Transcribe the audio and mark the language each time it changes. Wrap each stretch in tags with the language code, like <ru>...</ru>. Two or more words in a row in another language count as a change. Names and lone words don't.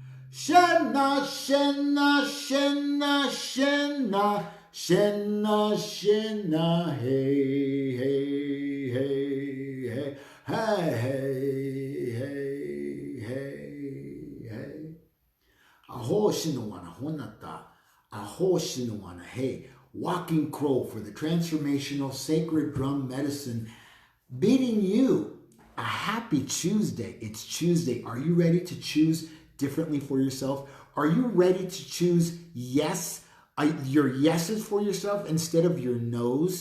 <en>Shenna, Shenna, Shenna, Shenna, Shenna, Shenna, hey, hey, hey, hey, hey, hey, hey, hey. Aho shinawana honata, aho shinawana hey. Walking Crow for the Transformational Sacred Drum Medicine, bidding you a happy Tuesday. It's Tuesday. Are you ready to choose differently for yourself? Are you ready to choose yes, your yeses for yourself instead of your no's?</en>